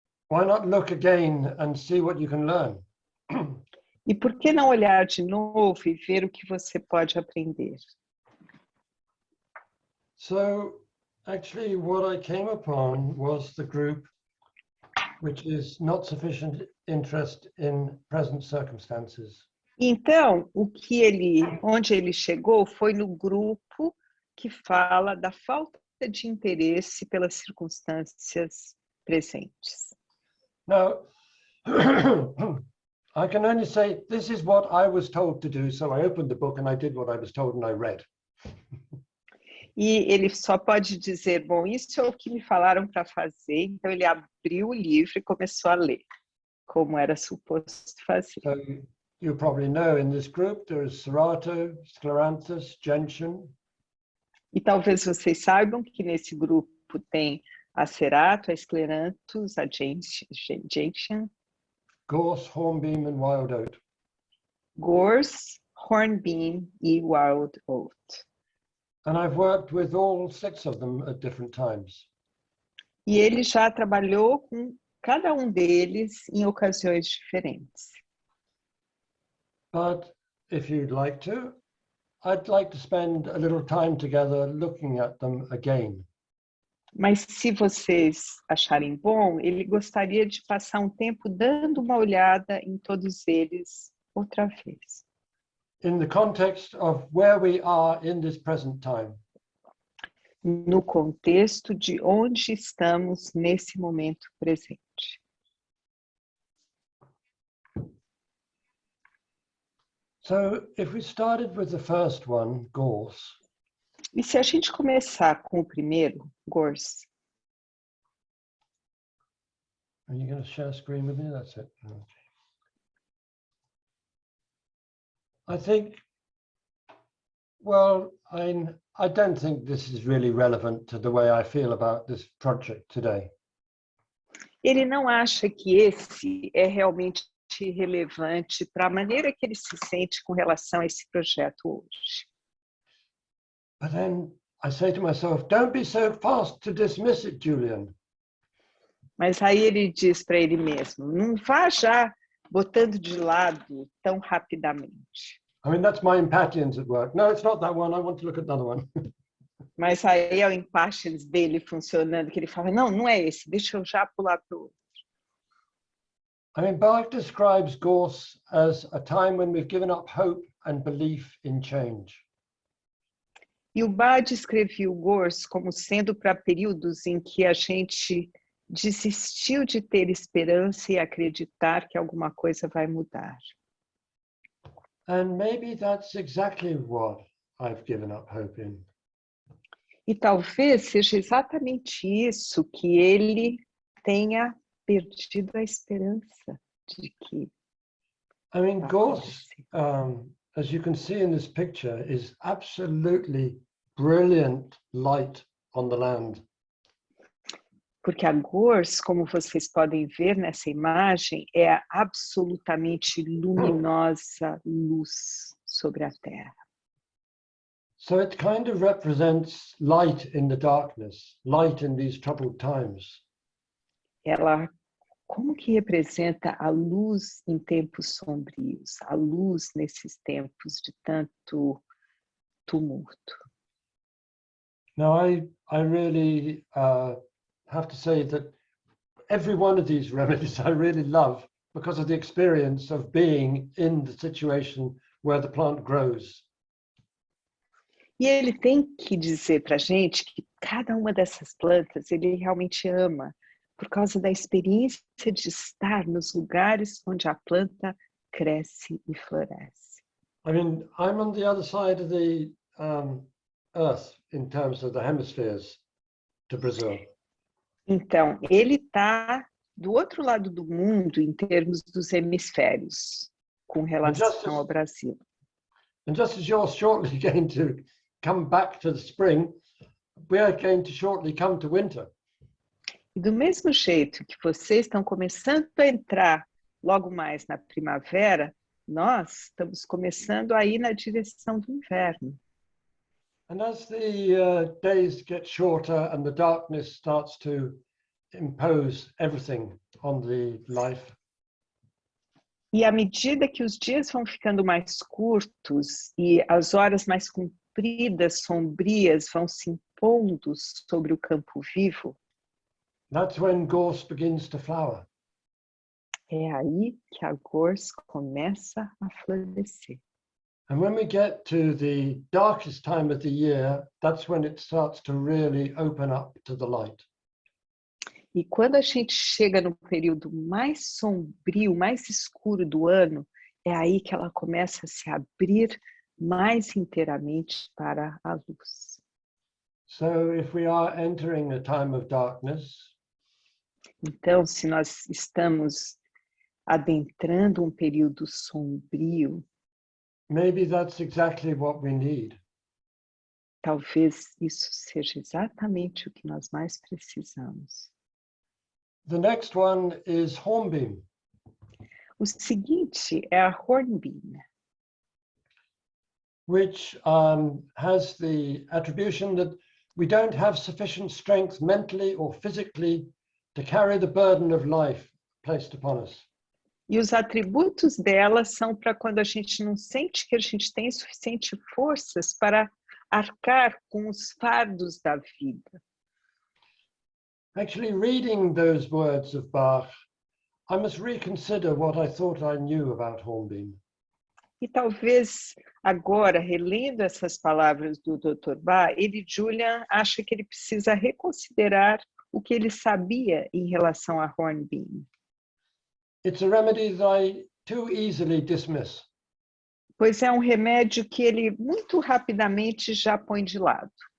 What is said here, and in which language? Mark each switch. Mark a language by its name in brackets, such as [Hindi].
[English] Why not look again and see what you can learn? [Portuguese] E por que não olhar de novo e ver o que você pode aprender? [English] So actually what I came upon was the group which is not sufficient interest in present circumstances. [Portuguese] Então, onde ele chegou foi no grupo que fala da falta de interesse pelas circunstâncias presentes. [English] Now, I can only say this is what I was told to do, so I opened the book and I did what I was told and I read. [Portuguese] E ele só pode dizer, bom, isso é o que me falaram para fazer, então ele abriu o livro e começou a ler, como era suposto fazer. [English] So you probably know in this group there is Serato, Scleranthus, Gentian. [Portuguese] E talvez vocês saibam que nesse grupo tem a Cerato, a Scleranthus, a Gentian, [English] Gorse, Hornbeam and Wild Oat. [Portuguese] Gorse, Hornbeam e Wild Oat. [English] And I've worked with all 6 of them at different times. [Portuguese] E ele já trabalhou com cada um deles em ocasiões diferentes. [English] But if you'd like to, I'd like to spend a little time together looking at them again. [Portuguese] Mas se vocês acharem bom, ele gostaria de passar um tempo dando uma olhada em todos eles outra vez. [English] In the context of where we are in this present time. [Portuguese] No contexto de onde estamos nesse momento presente. [English] So if we started with the first one, gorse. [Portuguese] E se a gente começar com o primeiro, gorse? [English] Are you going to share screen with me? That's it. Okay. I think, well, I don't think this is really relevant to the way I feel about this project today. [Portuguese] Ele não acha que esse é realmente relevante para a maneira que ele se sente com relação a esse projeto hoje. [English] But then I say to myself, don't be so fast to dismiss it, Julian. [Portuguese] Mas aí ele diz para ele mesmo, não vá já botando de lado tão rapidamente. [English] I mean, that's my impatience at work. No, it's not that one. I want to look at another one. [Portuguese] Mas aí é o impatience dele funcionando, que ele fala, não, não é esse, deixa eu já pular para o outro. [English] I mean, Bach describes gorse as a time when we've given up hope and belief in change. [Portuguese] E o Bach descreveu o gorse como sendo para períodos em que a gente desistiu de ter esperança e acreditar que alguma coisa vai mudar. [English] And maybe that's exactly what I've given up hope in. [Portuguese] E talvez seja exatamente isso que ele tenha perdido a esperança de que [English] I mean, [Portuguese] vai [English] gorse, [Portuguese] acontecer. [English] as you can see in this picture, is absolutely brilliant light on the land. [Portuguese] Porque a gorse, como vocês podem ver nessa imagem, é a absolutamente luminosa luz sobre a terra. [English] So it kind of represents light in the darkness, light in these troubled times. [Portuguese] Ela, como que representa a luz em tempos sombrios, a luz nesses tempos de tanto tumulto? [English] Now, I really have to say that every one of these remedies I really love because of the experience of being in the situation where the plant grows. [Portuguese] E ele tem que dizer para a gente que cada uma dessas plantas ele realmente ama, por causa da experiência de estar nos lugares onde a planta cresce e floresce. [English] I mean, I'm on the other side of the Earth in terms of the hemispheres to Brazil. [Portuguese] Então, ele está do outro lado do mundo em termos dos hemisférios, com relação ao Brasil. [English] And just as you're shortly going to come back to the spring, we are going to shortly come to winter. [Portuguese] E do mesmo jeito que vocês estão começando a entrar logo mais na primavera, nós estamos começando a ir na direção do inverno. [English] And as the days get shorter and the darkness starts to impose everything on the life. [Portuguese] E à medida que os dias vão ficando mais curtos e as horas mais compridas, sombrias, vão se impondo sobre o campo vivo, [English] that's when gorse begins to flower. [Portuguese] É aí que a gorse começa a florescer. [English] And when we get to the darkest time of the year, that's when it starts to really open up to the light. [Portuguese] E quando a gente chega no período mais sombrio, mais escuro do ano, é aí que ela começa a se abrir mais inteiramente para a luz. [English] So if we are entering a time of darkness, [Portuguese] então, se nós estamos adentrando um período sombrio, [English] maybe that's exactly what we need. [Portuguese] Talvez isso seja exatamente o que nós mais precisamos. [English] The next one is hornbeam. [Portuguese] O seguinte é a hornbeam, [English] which has the attribution that we don't have sufficient strength mentally or physically to carry the burden of life placed upon us. [Portuguese] E os atributos dela são para quando a gente não sente que a gente tem suficiente forças para arcar com os fardos da vida. [English] Actually, reading those words of Bach, I must reconsider what I thought I knew about Hornbeam. [Portuguese] E talvez agora, relendo essas palavras do Dr. Bach, Julian, acha que ele precisa reconsiderar o que ele sabia em relação a Hornbeam. [English] It's a remedy that I too easily dismiss. [Portuguese] Pois é um remédio que ele muito rapidamente já põe de lado.